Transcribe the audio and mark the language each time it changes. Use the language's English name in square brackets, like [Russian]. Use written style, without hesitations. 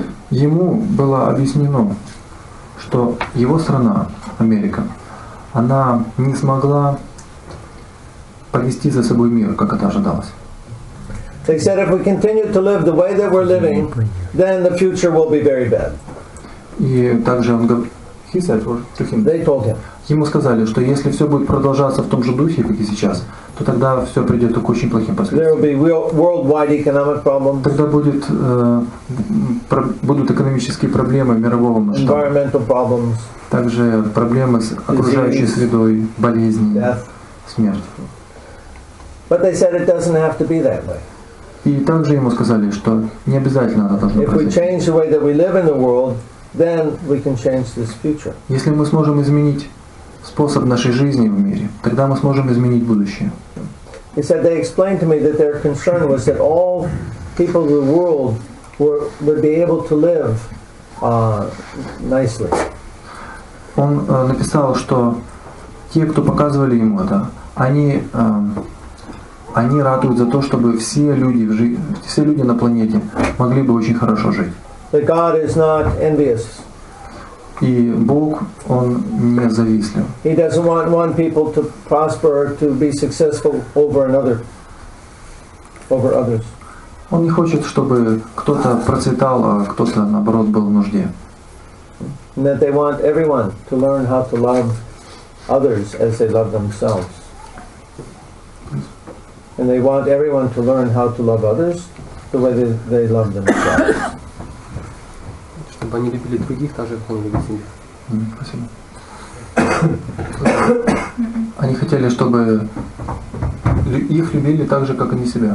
[Russian] Ему было объяснено, что его страна, Америка, она не смогла повести за собой мир, как это ожидалось. [English] They said if we continue to live the way that we're living, then the future will be very bad. [Russian] И также он говорит, [English] They told him. [Russian] Ему сказали, что если все будет продолжаться в том же духе, как и сейчас, то тогда все придет к очень плохим [English] There will [Russian] последствиям. [English] be worldwide economic problems, [Russian] Тогда будут экономические проблемы мирового масштаба, [English] environmental problems, [Russian] также проблемы с окружающей средой, болезни, [English] death. [Russian] смерть. [English] But they said it doesn't have to be that way. [Russian] И также ему сказали, что не обязательно это должно [English] If we [Russian] произойти. [English] change the way that we live in the world, then we can change this future. [Russian] Если мы сможем изменить способ нашей жизни в мире, тогда мы сможем изменить будущее. [English] He said they explained to me that their concern was that all people of the world would be able to live nicely. [Russian] Он написал, что те, кто показывали ему это, они ратуют за то, чтобы все люди на планете могли бы очень хорошо жить. [English] That God is not envious. [Russian] И Бог, Он не завистлив. [English] He doesn't want one people to prosper or to be successful over others. [Russian] Он не хочет, чтобы кто-то процветал, а кто-то, наоборот, был в нужде. [English] And that they want everyone to learn how to love others as they love themselves. And they want everyone to learn how to love others the way they love themselves. [Russian] Чтобы они любили других так же, как они любят себя. Спасибо. Они хотели, чтобы их любили так же, как они себя.